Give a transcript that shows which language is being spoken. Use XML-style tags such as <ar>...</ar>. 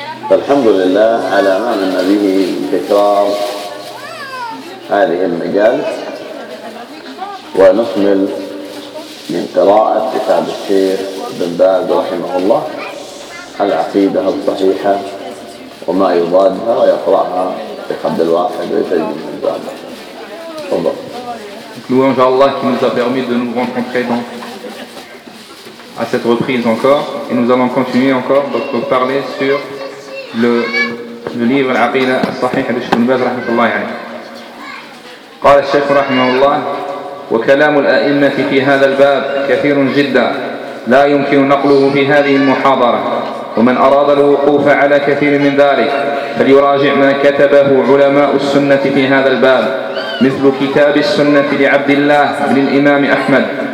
<ar>فالحمد لله على ما من به تكرار هذه المجالس، ونكمل من قراءة كتاب الشيخ بن باز رحمه الله العقيدة الصحيحة وما يضادها، ويقرأها لحد الواحد ويسجل من ذلك. تفضل.</ar> <fr>Nous louons Allah qui nous a permis de nous rencontrer donc à cette reprise encore, et nous allons continuer encore donc pour parler sur le livre Al-Aqida Al-Sahiha de Cheikh Ibn Baz rahmatullahi alayhi.</fr> <ar>قال الشيخ رحمه الله وكلام الأئمة في هذا الباب كثير جدا لا يمكن نقله في هذه المحاضرة، ومن أراد الوقوف على كثير من ذلك فليراجع ما كتبه علماء السنة في هذا الباب، مثل كتاب السنة لعبد الله بن الإمام أحمد،</ar>